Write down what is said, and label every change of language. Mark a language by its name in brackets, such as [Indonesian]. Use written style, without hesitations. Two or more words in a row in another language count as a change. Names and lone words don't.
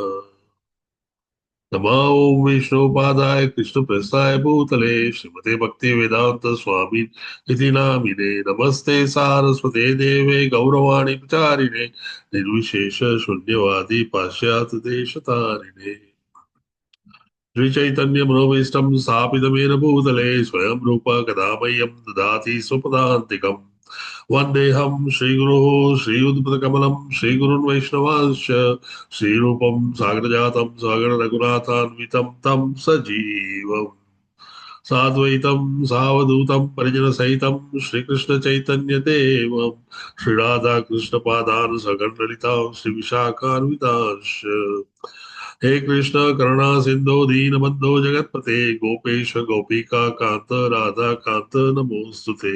[Sanskrit] નમઃ ઓમ વિષ્ણુપાદાય કૃષ્ણપ્રસ્થાય ભૂતલે શ્રીમતે ભક્તિ વેદાંત સ્વામી ઇતિ નામિને નમસ્તે સારસ્વતે દેવે ગૌરવાણી પ્રચારિણે નિર્વિશેષ શૂન્યવાદી પાશ્ચાત દેશતારિણે શ્રી ચૈતન્ય મનોભીષ્ટમ સ્થાપિતમેન ભૂતલે સ્વયં રૂપ કદા મह्यं દદાતિ स्वपदान्तिकम् वन्देऽहं श्रीगुरुः श्रीयुतपदकमलं श्रीगुरुन् वैष्णवांश्च श्रीरूपं सागरजातं सागर रघुनाथान्वितं तं सजीवम् साद्वैतं सावधूतं परिजनसहितं श्रीकृष्णचैतन्यदेवं श्रीराधाकृष्णपादान् सगणललितां श्रीविशाखान्वितांश्च हे कृष्ण करुणा सिंधु दीनबंधो जगतपते गोपेश गोपिका कांत राधा कांत नमोस्तुते.